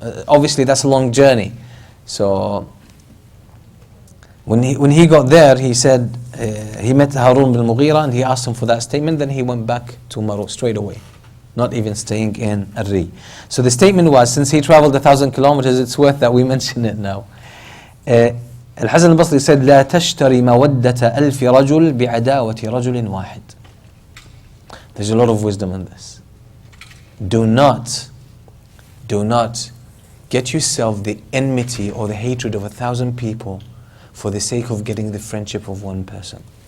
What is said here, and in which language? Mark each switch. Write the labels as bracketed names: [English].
[English] Obviously that's a long journey. So when he got there, he said, he met Harun bin Mughira and he asked him for that statement, then he went back to Maru straight away, not even staying in Arri. So the statement was, since he traveled 1,000 kilometers, it's worth that we mention it now. Al-Hasan al-Basri said, [Arabic] لا تشتري مودة ألف رجل بعداوة رجل واحد. [English] There's a lot of wisdom in this. Do not get yourself the enmity or the hatred of 1,000 people for the sake of getting the friendship of one person.